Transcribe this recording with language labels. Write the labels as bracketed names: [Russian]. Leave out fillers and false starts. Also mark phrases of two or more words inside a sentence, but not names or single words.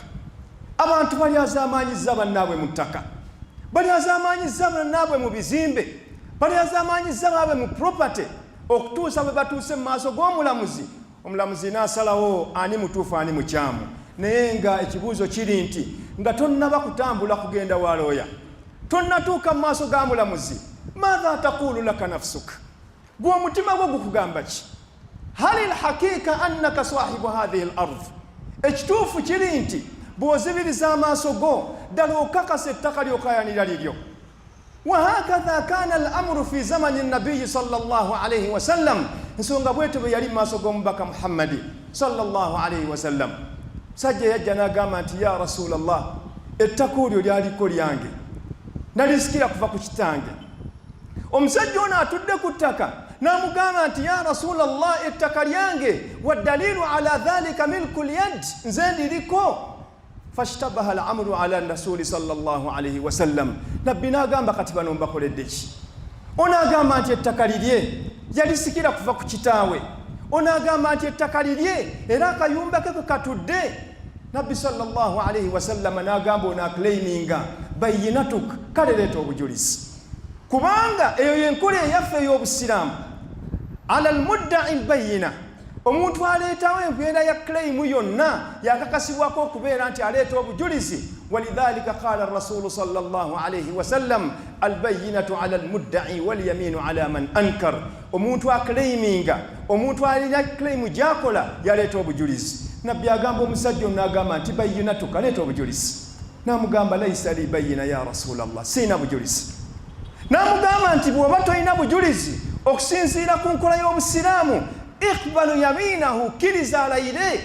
[Ganda] Abantu balyazaamaanyizza bannaabwe mu ttaka, balyazaamaanyizza bannaabwe mu bizimbe, balyazaamaanyizza baabwe mu property, okutuusa bwe batuuse mu maaso g'omulamuzi. Omulamuzi n'asalawo ani mutuufu ani mukyamu, naye nga ekibuuzo kiri nti nga tonnaba kutambula kugenda wa looya, tonnatuuka mu maaso ga mulamuzi, [Arabic] ماذا تقول لك نفسك, [Ganda] gwe omutima gwo gukugamba ki? [Arabic] هل الحقيقة أنك صاحب هذه الأرض, [Ganda] ekituufu kiri nti bw'ozibiriza amaaso go ddala okakasa ettaka ly'okaayanira liryo. [Arabic] وهكذا كان الأمر في زمن النبي صلى الله عليه وسلم. [Ganda] nsonga bwetyo bwe yali mu maaso g'omubaka Muhammadi [Arabic] صلى الله عليه وسلم. [Ganda] Sajja yajja n'agamba nti [Arabic] يا رسول الله, [Ganda] ettaka olyo lyaliko lyange, nalisikira kuva ku kitange. Omusajja ono atudde ku ttaka n'amugamba nti [Arabic] يا رسول الله, [Ganda] ettaka lyange, [Arabic] والدليل على ذلك ملك اليد, [Ganda] nze ndiriko. [Arabic] فاشتبه الأمر على الرسول صلى الله عليه وسلم. [Ganda] Nabbi n'agamba kati bano mbakoledde ki? Onaagamba nti ettaka lirye, yalisikira kuva ku kitaawe. Onaagamba nti ettaka lirye era akayumba ke katudde. Nabbi [Arabic] صلى الله عليه وسلم [Ganda] n'agamba onaaclaiminga bayinatuk, kale leeta obujulizi, kubanga eyo yenkola eyaffe ey'obusiraamu. [Arabic] على المدعي البينة, [Ganda] omuntu aleetawo embeera ya claimu yonna yakakasibwako okubeera nti aleeta obujulizi. [Arabic] وكذلك قال الرسول صلى الله عليه وسلم, البينة على المدعي واليمين على من أنكر. [Ganda] Omuntu aclaiminga, omuntu alina claimu gyakola yaleeta obujulizi. Nabbi agamba omusajja ono n'agamba nti bayinatu, kaleeta obujulizi. [Arabic] N'amugamba ليس لي بينة يا رسول الله, [Ganda] siina bujulizi. N'amugamba nti bw'oba tolina bujulizi okusinziira ku nkola y'obusiraamu, [Arabic] اقبل يمينه, [Ganda] kkiriza alayire.